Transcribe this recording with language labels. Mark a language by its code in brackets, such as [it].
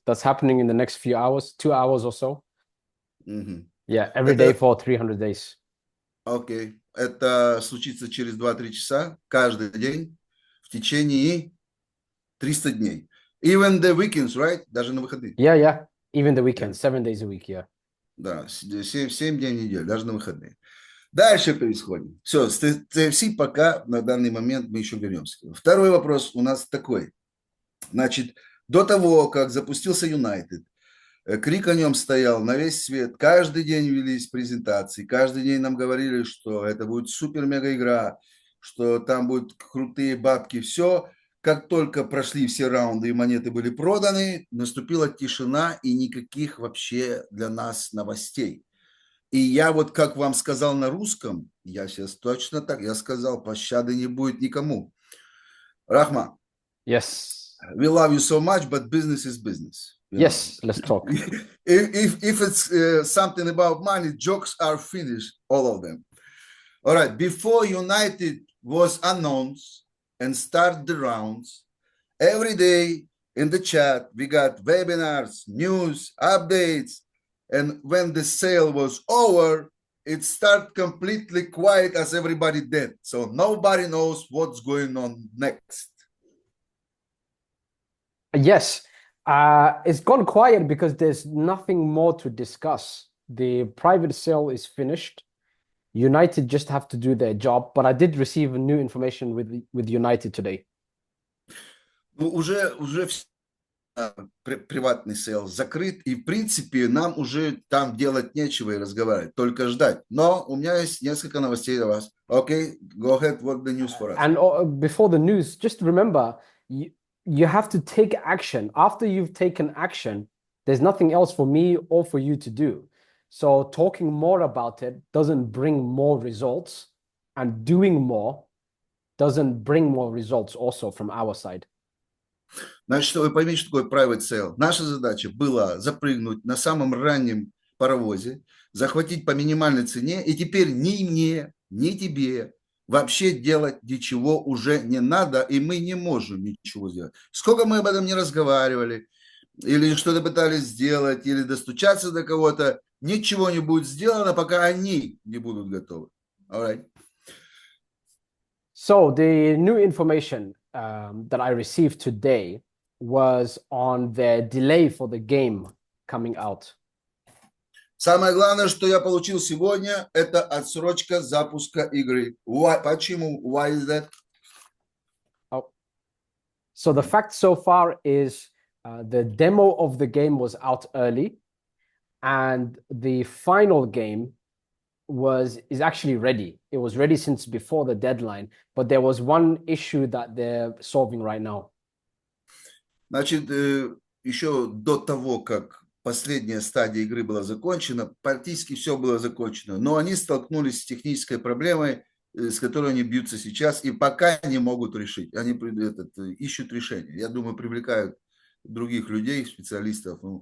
[en] That's happening in the next few hours, 2 hours or so. Yeah, every day for 300 days. [ru] Окей. Это случится через 2-3 часа каждый день в течение 300 дней. [en] Even the weekends, right? [ru] Даже на выходные. [en] Yeah. Even the weekends, 7 days a week, yeah. [ru] Да, 7 дней в неделю, даже на выходные. Дальше происходит. Все, с TFC пока на данный момент мы еще вернемся. Второй вопрос у нас такой. Значит, до того, как запустился United, крик о нем стоял на весь свет. Каждый день велись презентации. Каждый день нам говорили, что это будет супер-мега-игра, что там будут крутые бабки. Все. Как только прошли все раунды и монеты были проданы, наступила тишина и никаких вообще для нас новостей. И я вот как вам сказал на русском, я сейчас точно так, я сказал, пощады не будет никому. Рахман. [en] Yes. We love you so much, but business is business. Yes, let's talk. If it's something about money, jokes are finished, all of them. All right, before United was announced and start the rounds, every day in the chat, we got webinars, news, updates, and when the sale was over, it started completely quiet as everybody dead. So nobody knows what's going on next. Yes, it's gone quiet because there's nothing more to discuss. The private sale is finished. United just have to do their job, but I did receive new information with United today. [ru] Ну, уже приватный сейл закрыт, и в принципе нам уже там делать нечего и разговаривать, только ждать. Но у меня есть несколько новостей для вас. [en] Okay, go ahead, what the news for us? And before the news, just remember, you have to take action. After you've taken action, there's nothing else for me or for you to do. So talking more about it doesn't bring more results, and doing more doesn't bring more results also from our side. [ru] Значит, что вы поймите, что такое private sale. Наша задача была запрыгнуть на самом раннем паровозе, захватить по минимальной цене, и теперь ни мне, ни тебе вообще делать ничего уже не надо, и мы не можем ничего сделать. Сколько мы об этом не разговаривали, или что-то пытались сделать, или достучаться до кого-то, ничего не будет сделано, пока они не будут готовы. [en] All right. So the new information that I received today was on the delay for the game coming out. [ru] Самое главное, что я получил сегодня, это отсрочка запуска игры. [en] Why? [ru] Почему? [en] Why is that? Oh. So the fact so far is the demo of the game was out early, and the final game is actually ready. It was ready since before the deadline, but there was one issue that they're solving right now. [ru] Значит, еще до того, как последняя стадия игры была закончена, практически все было закончено, но они столкнулись с технической проблемой, с которой они бьются сейчас, и пока не могут решить. Они ищут решение. Я думаю, привлекают других людей, специалистов.